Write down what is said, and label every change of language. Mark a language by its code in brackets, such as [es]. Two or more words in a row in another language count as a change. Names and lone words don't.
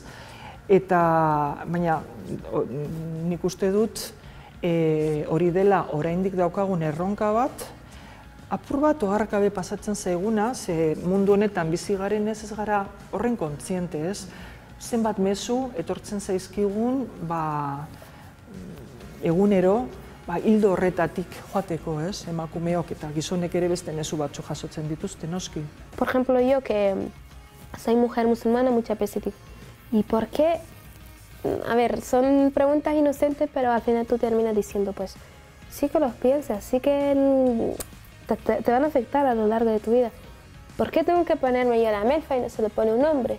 [eu] Eta, baina, nik uste dut, hori dela oraindik daukagun erronka bat, apur bat oharkabe pasatzen zaiguna, ze mundu honetan bizi garen ez gara horren kontziente, ez? Zenbat mezu etortzen zaizkigun, egunero, hildo horretatik joateko, ez? Emakumeok eta gizonek ere beste mezu batzu jasotzen dituzte, noski. [es] Por ejemplo, yo que soy mujer musulmana muchas veces digo, ¿y por qué? A ver, son preguntas inocentes, pero al final tú terminas diciendo, pues, sí que los piensas, sí que te van a afectar a lo largo de tu vida. ¿Por qué tengo que ponerme yo la melfa y no se le pone un hombre?